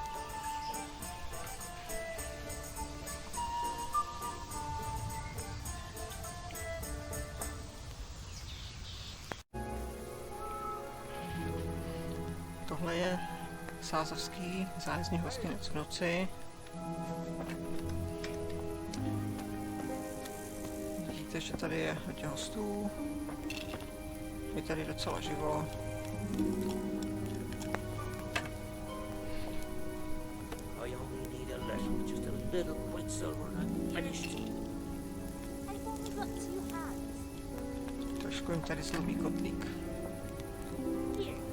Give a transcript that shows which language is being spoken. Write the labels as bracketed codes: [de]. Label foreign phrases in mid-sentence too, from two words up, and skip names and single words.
[cs] Tohle je sázavský zájezdní hostinec v noci. Vidíte, že tady je hodně hostů. Je tady docela živo. [en] I only need a little, just a little quicksilver and I'm finished. I've only got 2 hands. [cs] Trošku jim tady zlobí kotlík. [en] Here.